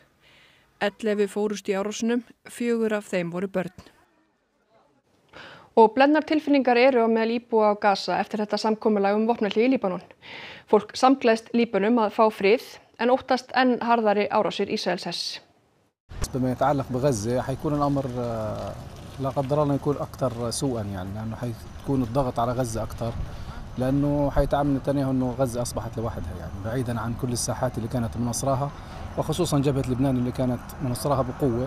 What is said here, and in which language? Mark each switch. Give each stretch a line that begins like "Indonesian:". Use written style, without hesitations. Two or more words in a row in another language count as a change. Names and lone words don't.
Icelandic: 11 fórust í árásunum, 4 af þeim voru börn. Og blendnar tilfinningar eru á meðal íbúa á Gaza eftir þetta samkomulag vopnahlé í Líbanon. Fólk samgleðst Líbönum að fá frið en óttast enn harðari árásir Ísraelshers.
Arabic: بما يتعلق بغزة حيكون الأمر لا قدر الله يكون أكثر سوءا يعني لأنه حيكون الضغط على غزة أكثر لأنه حيتعامل نتنياهو إنه غزة أصبحت لوحدها يعني بعيدا عن كل الساحات اللي كانت مناصراها وخصوصا جبهة لبنان اللي كانت مناصراها بقوة.